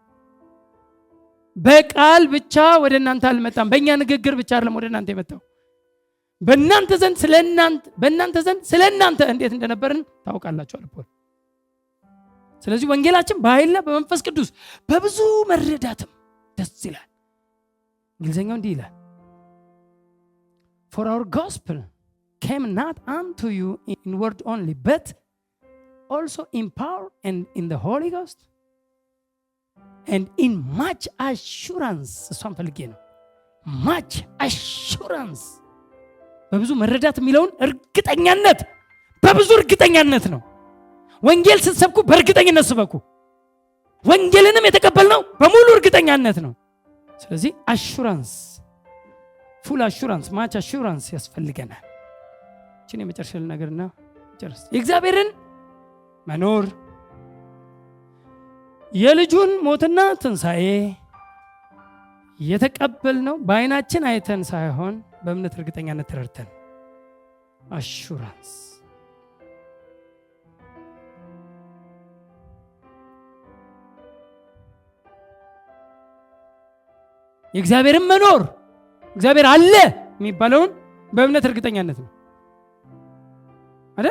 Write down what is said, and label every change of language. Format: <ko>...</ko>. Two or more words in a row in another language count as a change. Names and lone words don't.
<am>በቃል ብቻ ወደ እናንተ አልመጣም። በእኛ ንግግር ብቻ አይደለም ወደ እናንተ የመጣው። በእናንተ ዘንድ ስለእናንተ እንዴት እንደነበርን ታውቃላችሁ አለ ፖል። ስለዚህ ወንጌላችን በኃይልና በመንፈስ ቅዱስ በብዙ መረዳትም ደስ ይላል። እንግሊዘኛው እንዲህ ይላል</am> <en>For our gospel came not unto you in word only, but also in power and in the Holy Ghost and in much assurance.</en> <am>እሷን ፈልጌ ነው</am> <en>much assurance</en> <am>በብዙ መረዳት የሚለውን እርግጠኛነት በብዙ እርግጠኛነት ነው። ወንጌል ስትሰብኩ በእርግጠኝነት ስበኩ። ወንጌልንም የተቀበልነው በሙሉ እርግጠኛነት ነው። ስለዚህ</am> <en>assurance full assurance much assurance</en> <am>ያስፈልገናል። እቺን የመጨረሻ ነገርና ጨርስ የእግዚአብሔርን መኖር የልጁን ሞትና ትንሣኤ የተቀበልነው በዓይናችን አይተን ሳይሆን በእምነት እርግጠኛነት ተረድተን አሹራንስ የእግዚአብሔርን መኖር እግዚአብሔር አለ የሚባለውን በእምነት እርግጠኛነት ነው አይደል?</am>